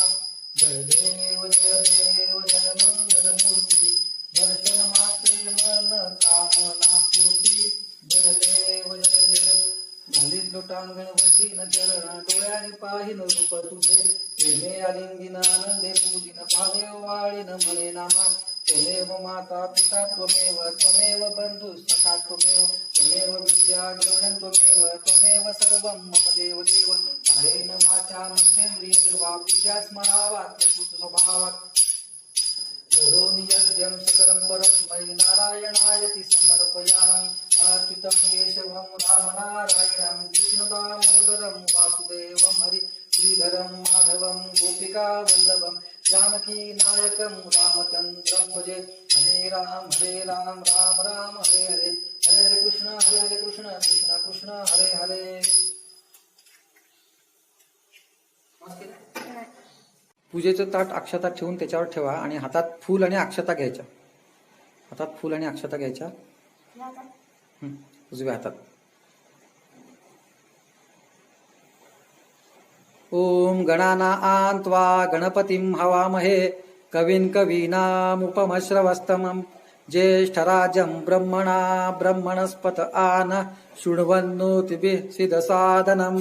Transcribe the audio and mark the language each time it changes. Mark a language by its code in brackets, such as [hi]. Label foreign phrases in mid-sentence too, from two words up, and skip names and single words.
[mr] जय देव जय मंगलमूर्ती दर्शन मात्रे मन कामना पूर्ती. जय देव झाली लोटांगण वंदीन चरण डोळ्याने पाहिन रूप तुझे. प्रेमे आलिंगीन आनंदे पूजिन भावे वाळीन म्हणे नामा. [sa] त्वमेव माता पिता त्वमेव बंधु सखा त्वमेव विद्या द्रविणं त्वमेव सर्वं मम देव देव. कायेन वाचा मनसेन्द्रियैर् वा पूजा स्मरावा प्रकृत स्वभावात्. करोमि यज्ञं सकलं परस्मै नारायणायति समर्पयामि. अच्युतं केशवं रामनारायणं कृष्णदामोदरं वासुदेवं हरि श्रीधरं माधवं गोपिकावल्लभं जानकी नायकं रामचन्द्रं भजे. हरे राम राम राम हरे हरे हरे हरे कृष्ण कृष्ण कृष्ण हरे हरे. [mr] पूजेचं ताट अक्षता ठेवून त्याच्यावर ठेवा आणि हातात फूल आणि अक्षता घ्यायच्या. उजव्या हातात. [sa] ओम गणानां त्वा गणपतिं हवामहे कविं कवीनामुपमश्रवस्तमं ज्येष्ठराजं ब्रह्मणस्पत आन शृण्वन्नोतिभिः सिद्धसादनम्.